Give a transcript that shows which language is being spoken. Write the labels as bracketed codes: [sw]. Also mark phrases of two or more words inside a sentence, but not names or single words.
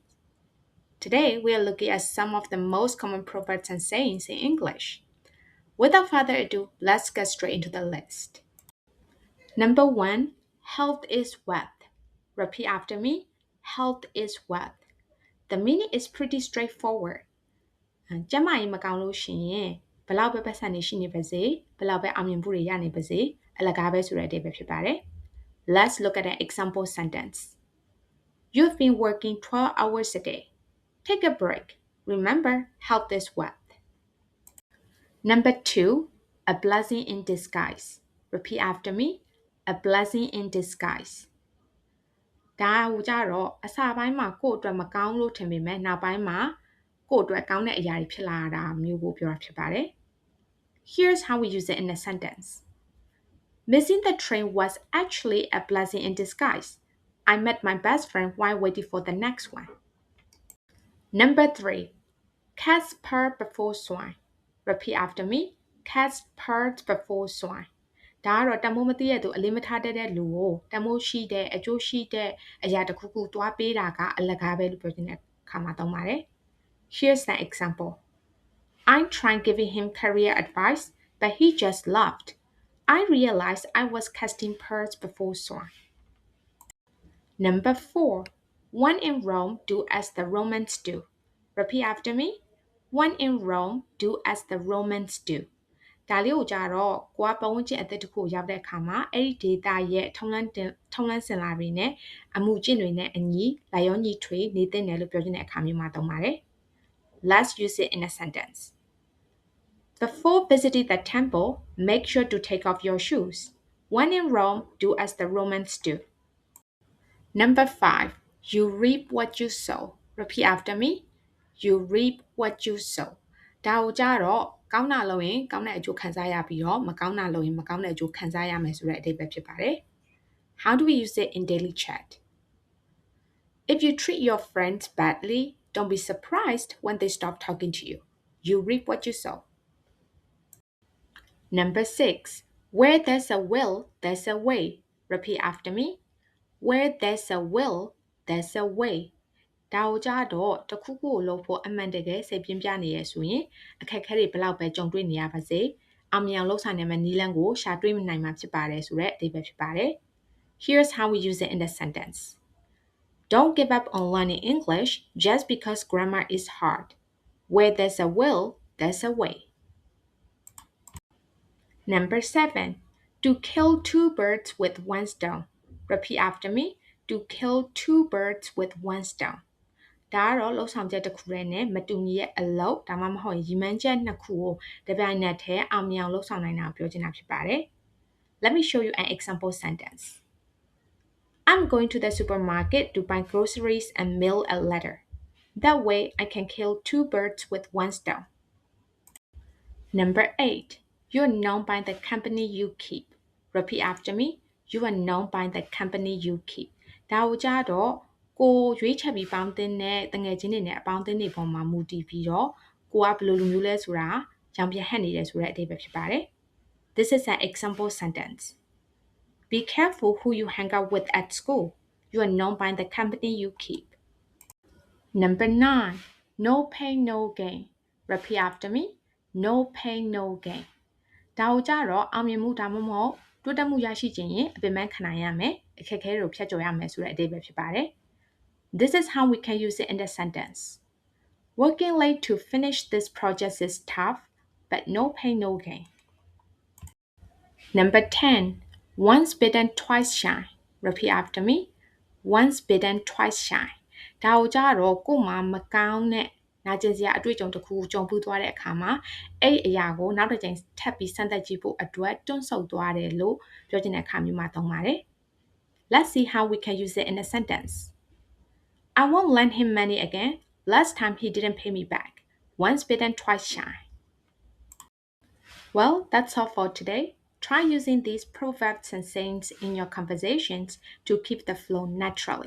[en] Today we are looking at some of the most common proverbs and sayings in English. Without further ado, let's get straight into the list. Number one, health is wealth. Repeat after me. Health is wealth. The meaning is pretty straightforward. [my] ကျန်းမာရေးမကောင်းလို့ရှိရင်ဘလောက်ပဲပတ်စံနေရှိနေပါစေဘလောက်ပဲအောင်မြင်မှုတွေရနေပါစေအလကားပဲဆိုတဲ့အဓိပ္ပာယ်ဖြစ်ပါတယ် [en] Let's look at an example sentence. You've been working 12 hours a day. Take a break. Remember, health is wealth. Number two, a blessing in disguise. Repeat after me. A blessing in disguise. [my] ဒါကိုကြတော့အစာပိုင်းမှာကိုယ့်အတွက်မကောင်းလို့ထင်ပေမဲ့နောက်ပိုင်းမှာကိုယ့်အတွက်ကောင်းတဲ့အရာတွေဖြစ်လာတာမျိုးကိုပြောတာဖြစ်ပါတယ် [en] Here's how we use it in a sentence. Missing the train was actually a blessing in disguise. I met my best friend while waiting for the next one. Number three, cats purr before swine. Repeat after me. Cats purr before swine. [my] ဒါကတော့တမိုးမသိရသူအလေးမထားတဲ့လူကိုတမိုးရှိတဲ့အကျိုးရှိတဲ့အရာတစ်ခုခုတွားပေးတာကအလကားပဲလို့ပြောတဲ့အခါမှာသုံးပါတယ် [en] Here's an example. I'm trying giving him career advice, but he just laughed. I realized I was casting pearls before swine. Number four, when in Rome, do as the Romans do. Repeat after me. When in Rome, do as the Romans do. [my] ဒါလေးကိုကြတော့ကိုကပတ်ဝန်းကျင်အသက်တစ်ခုရောက်တဲ့အခါမှာအဲ့ဒီ data ရဲ့ထုံးလန်းစင်လာတွေနဲ့အမှုကျင့်တွေနဲ့အညီလာရောညီထွေနေသင့်တယ်လို့ပြောချင်တဲ့အခါမျိုးမှာသုံးပါတယ် [en] Let's use it in a sentence. Before visiting the temple, make sure to take off your shoes. When in Rome, do as the Romans do. Number five, you reap what you sow. Repeat after me. You reap what you sow. [my] ဒါကိုကြတော့ကောင်းတာလုပ်ရင်ကောင်းတဲ့အကျိုးခံစားရပြီးတော့မကောင်းတာလုပ်ရင်မကောင်းတဲ့အကျိုးခံစားရမယ်ဆိုတဲ့အဓိပ္ပာယ်ဖြစ်ပါတယ် [en] How do we use it in daily chat? If you treat your friends badly, don't be surprised when they stop talking to you. You reap what you sow. Number six, where there's a will, there's a way. Repeat after me. Where there's a will, there's a way. [my] ဒါကိုကြတော့တခုခုကိုလုပ်ဖို့အမှန်တကယ်စိတ်ပြင်းပြနေရဆိုရင်အခက်အခဲတွေဘလောက်ပဲကြုံတွေ့နေရပါစေအောင်မြင်အောင်လုပ်ဆောင်နိုင်မယ့်နည်းလမ်းကိုရှာတွေ့နိုင်မှာဖြစ်ပါတယ်ဆိုတဲ့အဓိပ္ပာယ်ဖြစ်ပါတယ် [en] Here's how we use it in the sentence. Don't give up on learning English just because grammar is hard. Where there's a will, there's a way. Number seven, to kill two birds with one stone. Repeat after me. To kill two birds with one stone. [my] ဒါကတော့လှုပ်ဆောင်ချက်တစ်ခုရဲနဲ့မတူညီရဲ့အလုပ်ဒါမှမဟုတ်ရည်မှန်းချက်နှစ်ခုကိုတပြိုင်နက်တည်းအောင်မြင်အောင်လှုပ်ဆောင်နိုင်တာပြောချင်တာဖြစ်ပါတယ် [en] Let me show you an example sentence. I'm going to the supermarket to buy groceries and mail a letter. That way I can kill two birds with one stone. Number 8. You're known by the company you keep. Repeat after me. You are known by the company you keep. [my] ဒါကိုကြတော့ကိုရွေးချက်ပြီးပေါင်းတင်တဲ့တငယ်ချင်းတွေနဲ့အပေါင်းအသင်းတွေပေါ်မှာမူတည်ပြီးတော့ကိုကဘယ်လိုလူမျိုးလဲဆိုတာရောင်ပြဟက်နေတယ်ဆိုတဲ့အဓိပ္ပာယ်ဖြစ်ပါတယ် [en] This is an example sentence. Be careful who you hang out with at school. You are known by the company you keep. Number 9. No pain, no gain. Repeat after me. No pain, no gain. [my] ဒါကိုကြတော့အောင်မြင်မှုဒါမှမဟုတ်တိုးတက်မှုရရှိခြင်းရင်အပင်ပန်းခံနိုင်ရမယ်အခက်အခဲတွေကိုဖြတ်ကျော်ရမယ်ဆိုတဲ့အဓိပ္ပာယ်ဖြစ်ပါတယ် [en] This is how we can use it in the sentence. Working late to finish this project is tough, but no pain, no gain. Number 10. Once bitten, twice shy. Repeat after me. Once bitten, twice shy. [my] ဒါကိုကြတော့ကို့မှာမကောင်းတဲ့နာကျင်စရာအတွေ့အကြုံတစ်ခုကိုကြုံဖူးသွားတဲ့အခါမှာအဲ့ဒီအရာကိုနောက်တစ်ကြိမ်ထပ်ပြီးစမ်းသပ်ကြည့်ဖို့အတွက်တွန့်ဆုတ်သွားတယ်လို့ပြောချင်တဲ့အခါမျိုးမှာသုံးပါတယ် [en] Let's see how we can use it in a sentence. I won't lend him money again. Last time he didn't pay me back. Once bitten, twice shy. Well, that's all for today. Try using these proverbs and sayings in your conversations to keep the flow naturally.